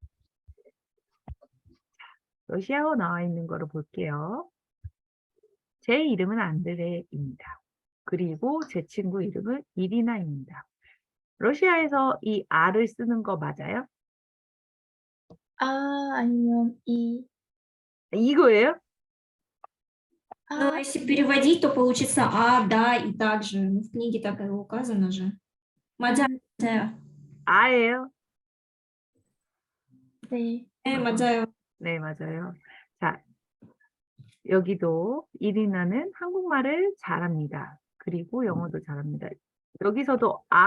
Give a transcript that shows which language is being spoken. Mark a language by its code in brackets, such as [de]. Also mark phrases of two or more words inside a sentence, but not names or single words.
[ko] 러시아어 나와 있는 거로 볼게요. 제 이름은 안드레입니다. 그리고 제 친구 이름은 이리나입니다. 러시아에서 이 R을 쓰는 거 맞아요? 아니면 이거예요? [ru] Но если переводить, то получится «а», «да» и «так же». Ну, в книге так и указано же. [ko] 맞아요. R예요? 네. 네, 맞아요. 네, 맞아요. 자, 여기도 이리나는 한국말을 잘합니다. 그리고 영어도 잘합니다. 여기서도